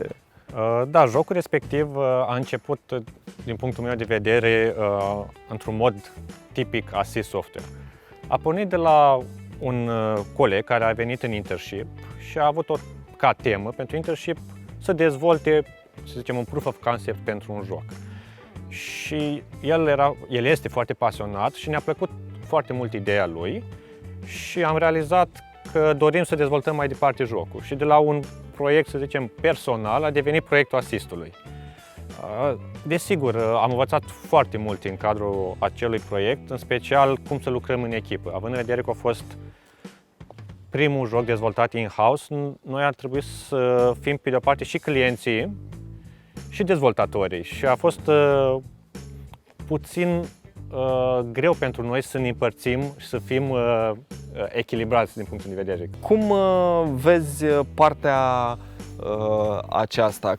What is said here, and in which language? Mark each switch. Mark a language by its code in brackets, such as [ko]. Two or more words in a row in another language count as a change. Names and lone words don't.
[ro] Da, jocul respectiv a început, din punctul meu de vedere, într-un mod tipic Asist Software. A pornit de la un coleg care a venit în internship și a avut-o ca temă pentru internship să dezvolte, să zicem, un [en] proof of concept [ro] pentru un joc. Și el este foarte pasionat și ne-a plăcut foarte mult ideea lui și am realizat că dorim să dezvoltăm mai departe jocul. Și de la un proiect, să zicem, personal, a devenit proiectul Asistului. Desigur, am învățat foarte mult în cadrul acelui proiect, în special cum să lucrăm în echipă. Având în vedere că a fost primul joc dezvoltat in-house, noi ar trebui să fim, pe de-o parte, și clienții și dezvoltatorii. Și a fost puțin greu pentru noi să ne împărțim și să fim echilibrați din punctul de vedere. Cum vezi partea aceasta?